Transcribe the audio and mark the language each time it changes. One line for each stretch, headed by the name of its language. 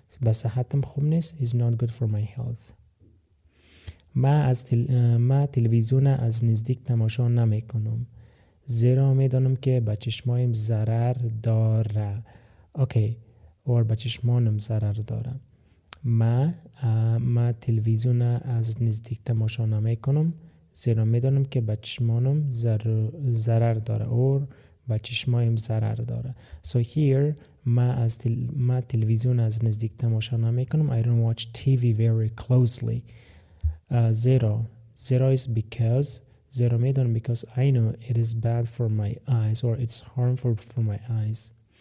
Persian: به صحتم خوب نیست
English: is not good for my health.
Persian: من تلویزیون از نزدیک تماشا نمی کنم زیرا میدانم که به چشمایم ضرر داره. اوکی، اور به چشمانم ضرر داره. ما تلویزیون از نزدیک تماشا نمی کنم زیرا میدانم که به چشمانم ضرر داره اور به چشمایم ضرر داره. So here ما تلویزیون از نزدیک تماشا نمی کنم.
English: I don't watch TV very closely. زیرا is because
Persian: زیرا میدانم
English: because I know it is bad for my eyes or it's harmful for my eyes.